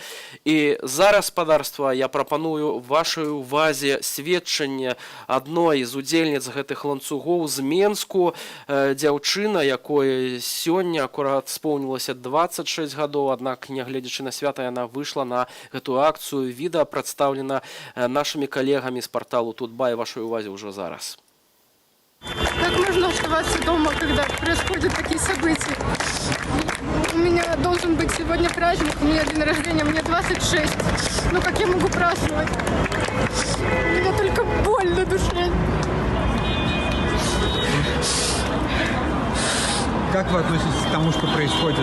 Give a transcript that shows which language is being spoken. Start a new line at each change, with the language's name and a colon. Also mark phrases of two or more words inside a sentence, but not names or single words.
Belarusian: І зараз, спадарства, я прапаную вашай увазе сведчанне адной з удзельніц гэтых ланцугоў з Менску. Дзяўчына, якой сёння акурат споўнілася 26 гадоў, аднак, нягледзячы на свята, яна выйшла на гэтую акцыю. Відэа прадстаўлена нашымі калегамі з парталу Тутбай. Вашай увазе ўжо зараз.
Russian: Как можно оставаться дома, когда происходят такие события? У меня должен быть сегодня праздник, у меня день рождения, мне 26. Ну как я могу праздновать? У меня только боль на душе. Как вы относитесь к тому, что происходит?